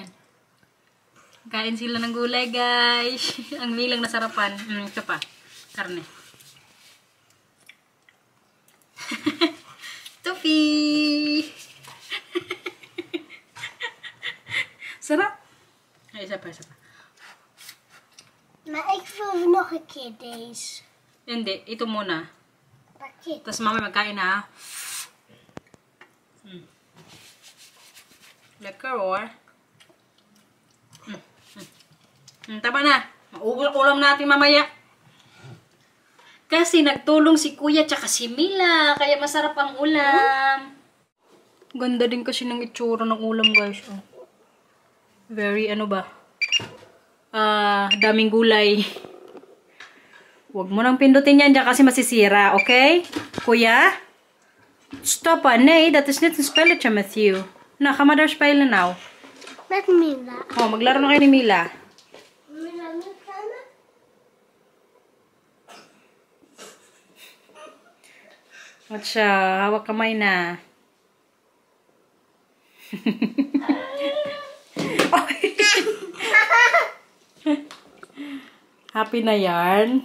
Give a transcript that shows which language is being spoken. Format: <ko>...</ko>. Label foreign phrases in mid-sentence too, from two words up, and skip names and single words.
<tl>Kain sila ng gulay, guys. Ang nilang nasarapan. Ito pa. Karne. Tupi! Sarap. Ay, isa pa.</tl> <nl>Maar ik wil nog een keer deze.</nl> <tl>Hindi. Ito muna.</tl> <nl>Pakje.</nl> <tl>Tapos mamaya magkain na.</tl> <nl>Lekker hoor.</nl> <tl>Tama na. Mauulam natin mamaya. Kasi nagtulong si kuya tsaka si Mila. Kaya masarap ang ulam. Ganda din kasi ng itsura ng ulam, guys. Oh. Very ano ba? Daming gulay. Huwag mo nang pindutin yan dyan kasi masisira. Okay? Kuya?</tl> <nl>Stop nee. Dat is net een spelletje, Matthew. Nou, ga maar daar spelen nou. Met Mila.</nl> <tl>Oh, maglaro na kayo ni Mila.</tl> <nl>Mila, niet gaan?</nl> <tl>At siya, hawak kamay na. Happy na yan.</tl>